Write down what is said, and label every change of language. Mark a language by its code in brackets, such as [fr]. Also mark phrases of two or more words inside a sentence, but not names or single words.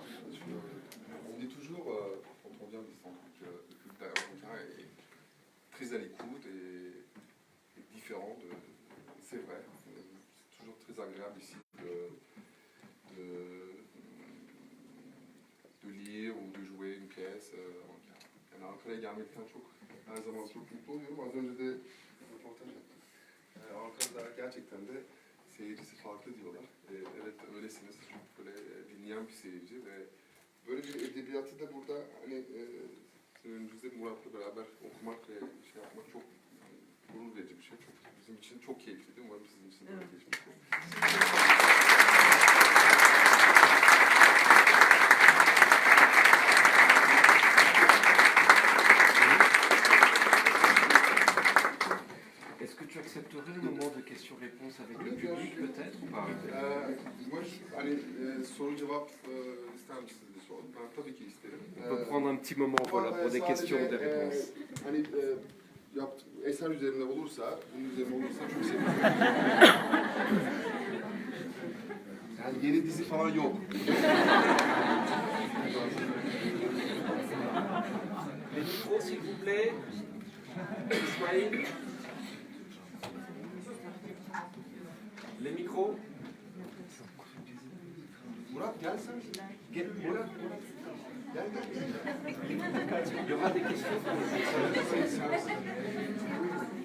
[fr] On dit toujours, quand on vient du centre, que le public d'Ankara est très à l'écoute et différent. C'est vrai, c'est toujours très agréable ici de lire ou de jouer une pièce. [tr] Yani Ankara'ya gelmekten çok her zaman çok mutlu oluyorum. Az önce de röportaj yaptık. Ankara'da gerçekten de seyircisi farklı diyorlar. Evet öylesiniz. Çok böyle dinleyen bir seyirci ve böyle bir edebiyatı da burada hani önümüzde Murat'la beraber okumak ve şey yapmak çok gurur verici bir şey. Çok, bizim için çok keyifliydi. Umarım sizin için de öyle geçmiştir. [fr] Est-ce que tu accepterais un moment de questions-réponses avec le public peut-être ou pas? Moi, [tr] hani soru cevap ister misiniz diye sordum. Ben tabii ki isterim. [fr] On peut prendre un petit moment voilà, pour des questions et des réponses. [tr] Hani eser üzerine olursa, bunun üzerine olursa çok sevinirim. Yani yeni dizi falan yok. [fr] Les micros s'il vous plaît. Ismaël. Les micros. [tr] Murat gel sen. Gel Murat. Gel. [fr] Il y aura des questions pour les personnes.